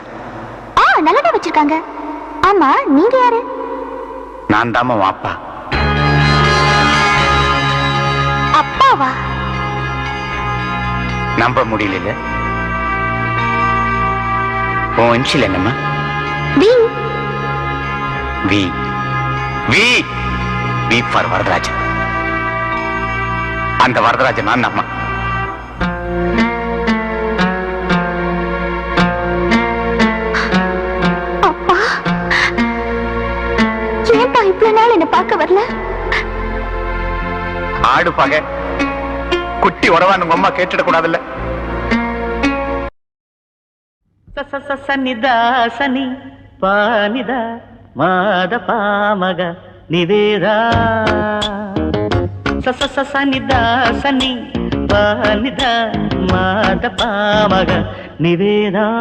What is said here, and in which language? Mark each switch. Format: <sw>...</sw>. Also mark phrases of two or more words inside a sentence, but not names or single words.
<ta>நல்லாதான் வச்சிருக்காங்க. ஆமா, நீங்க யாரு? நான் தாம்மா உன் அப்பா. அப்பாவா? நம்ப முடியல. உன் இன்ஷியல் என்னம்மா? வி. வி. வி. வி ஃபார் வரதராஜன். அந்த வரதராஜன் நான் அம்மா. அப்பா, இவ்வளவு நாள் என்ன பார்க்க வரல? ஆடு பகை குட்டி உறவான்னு உங்க அம்மா கேட்டுடக்கூடாதுல்ல. సన్నిదా సని పానిద మాద పామగ నివేదా సన్నిదా సని పానిద మాద పామగ నివేదా</ta>